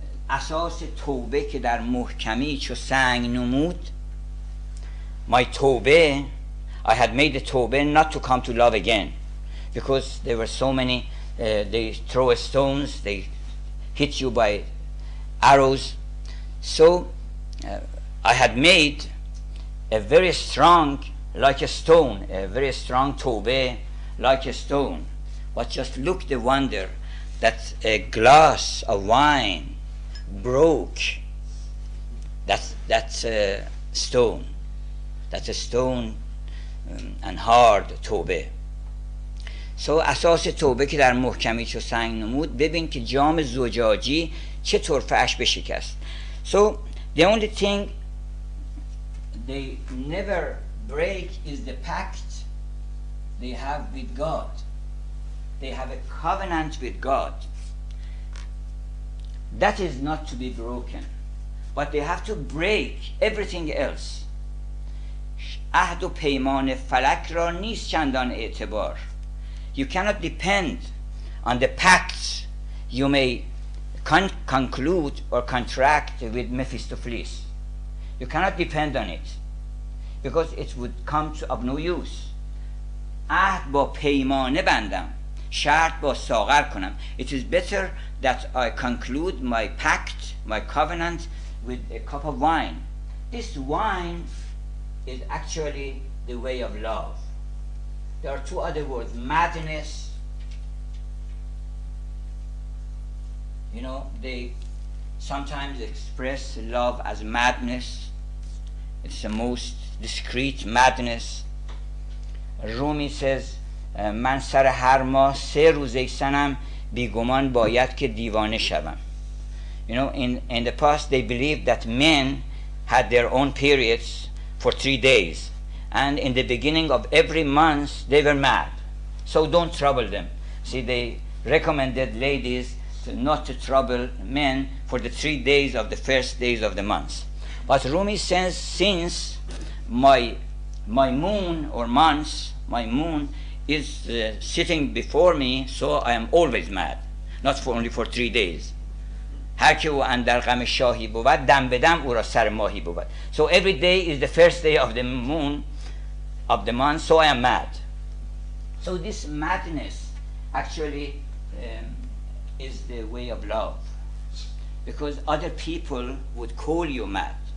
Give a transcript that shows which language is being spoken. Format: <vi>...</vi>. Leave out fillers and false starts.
<fa>اساس توبه که در محکمی چو سنگ نمود.</fa> <en>My توبه, I had made the توبه not to come to love again, because there were so many, they throw stones, they hit you by arrows. So I had made a very strong, like a stone, a very strong توبه, like a stone. But just look the wonder that a glass of wine broke that stone. That's a stone and hard توبه.</en> <fa>So اساس توبه که در محکمی چو سنگ نمود، ببین که جام زجاجی چه طرفه‌اش بشکست.</fa> <en>So the only thing they never break is the pact they have with God. They have a covenant with God. That is not to be broken. But they have to break everything else.</en> <fa>عهد و پیمان فلک را نیست چندان اعتبار.</fa> <en>You cannot depend on the pacts you may conclude or contract with Mephistopheles. You cannot depend on it because it would come to of no use.</en> <fa>عهد با پیمانه بندم، شرط با ساغر کنم.</fa> <en>It is better that I conclude my pact, my covenant with a cup of wine. This wine is actually the way of love. There are two other words, madness. You know, they sometimes express love as madness. It's the most discreet madness. Rumi says,</en> <fa>من سر هر ماه 3 روز ای سنم بیگمان باید که دیوانه شوم.</fa> <en>You know, in the past they believed that men had their own periods for 3 days. And in the beginning of every month they were mad. So don't trouble them. See, they recommended ladies not to trouble men for the 3 days of the first days of the month. But Rumi says, since my moon or month, my moon is sitting before me, so I am always mad. Not only for 3 days.</en> <fa>هر که او اندر غم شاهی بود دم به دم او را سر ماهی بود.</fa> <en>So every day is the first day of the moon of the month, so I am mad. So this madness actually is the way of love, because other people would call you mad.</en>